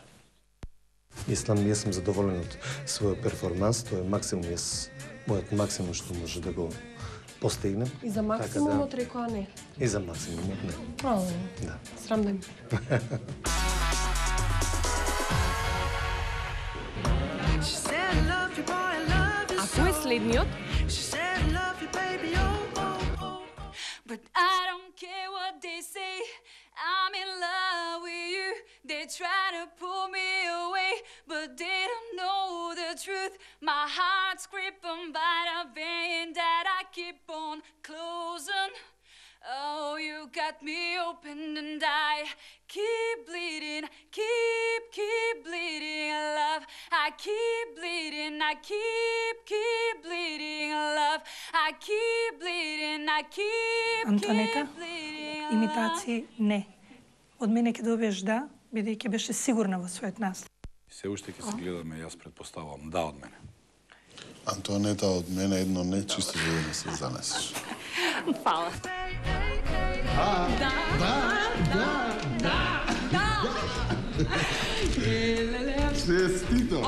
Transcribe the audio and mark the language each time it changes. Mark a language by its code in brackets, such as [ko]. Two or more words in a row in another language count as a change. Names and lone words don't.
[mk] Мислам, јас сум задоволен од својот перформанс, тоа е максимум, мојот максимум што може да го постигнем. И за максимумот рекоа не. И за максимумот не. Да. Срам да ми. А кој е следниот? [en] But I don't care what they say, I'm in love with you. They try to pull me away, but they don't know the truth. My heart's gripping by the vein that I keep on closing. Oh, you got me open and I keep bleeding, keep bleeding, love. I keep bleeding, I keep bleeding, love. I keep bleeding, I keep Антонета, bleeding, [mk] имитации не. Од мене ќе добиеш да, бидејќи беше сигурна во својот наслов. Се уште ќе се гледаме, јас предпоставувам да од мене. Антонета, од мене едно не, чисто за да не се занесеш. Фала. Честито!